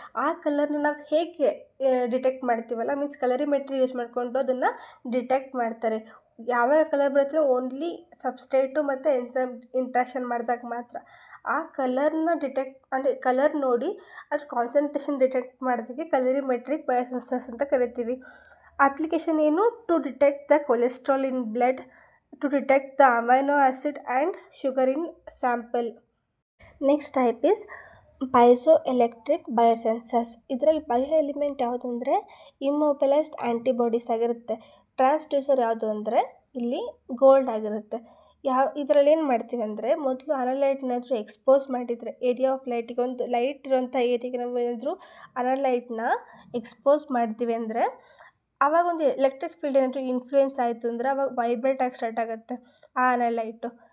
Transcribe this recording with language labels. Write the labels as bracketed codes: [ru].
[kn] ಆ ಕಲರ್ನ ನಾವು ಹೇಗೆ ಡಿಟೆಕ್ಟ್ ಮಾಡ್ತೀವಲ್ಲ, ಮೀನ್ಸ್ ಕಲರಿಮೆಟ್ರಿ ಯೂಸ್ ಮಾಡಿಕೊಂಡು ಅದನ್ನು ಡಿಟೆಕ್ಟ್ ಮಾಡ್ತಾರೆ. ಯಾವಾಗ ಕಲರ್ ಬರುತ್ತೆ? ಓನ್ಲಿ ಸಬ್ಸ್ಟ್ರೇಟು ಮತ್ತು ಎನ್ಸೈಮ್ ಇಂಟ್ರಾಕ್ಷನ್ ಮಾಡಿದಾಗ ಮಾತ್ರ. ಆ ಕಲರ್ನ ಅಂದರೆ ಕಲರ್ ನೋಡಿ ಅದ್ರ ಕಾನ್ಸಂಟ್ರೇಷನ್ ಡಿಟೆಕ್ಟ್ ಮಾಡೋದಕ್ಕೆ ಕಲರಿಮೆಟ್ರಿಕ್ ಬಯೋಸೆನ್ಸರ್ಸ್ ಅಂತ ಕರಿತೀವಿ. ಅಪ್ಲಿಕೇಶನ್ ಏನು? [en] To detect the cholesterol in blood, to detect the amino acid and sugar in sample. Next type is piezoelectric biosensors. [kn] ಇದರಲ್ಲಿ ಬಯೋ ಎಲಿಮೆಂಟ್ ಯಾವುದು ಅಂದರೆ ಇಮ್ಮೊಬಿಲೈಸ್ಡ್ ಆ್ಯಂಟಿಬಾಡೀಸ್ ಆಗಿರುತ್ತೆ. ಟ್ರಾನ್ಸ್ಡ್ಯೂಸರ್ ಯಾವುದು ಅಂದರೆ ಇಲ್ಲಿ ಗೋಲ್ಡ್ ಆಗಿರುತ್ತೆ. ಇದರಲ್ಲಿ ಏನು ಮಾಡ್ತೀವಿ ಅಂದರೆ ಮೊದಲು ಅನಲೈಟ್ನಾದರೂ ಎಕ್ಸ್ಪೋಸ್ ಮಾಡಿದರೆ ಏರಿಯಾ ಆಫ್ ಲೈಟಿಗೆ, ಒಂದು ಲೈಟ್ ಇರೋಂಥ ಏರಿಯಾಗೆ ನಾವು ಏನಾದರೂ ಅನಲೈಟ್ನ ಎಕ್ಸ್ಪೋಸ್ ಮಾಡ್ತೀವಿ ಅಂದರೆ ಆವಾಗ ಒಂದು ಎಲೆಕ್ಟ್ರಿಕ್ ಫೀಲ್ಡ್ ಏನಾದರೂ ಇನ್ಫ್ಲೂಯೆನ್ಸ್ ಆಯಿತು ಅಂದರೆ ಆವಾಗ ವೈಬ್ರೇಟ್ ಆಗಿ ಸ್ಟಾರ್ಟ್ ಆಗುತ್ತೆ ಆ ಅನಲೈಟು.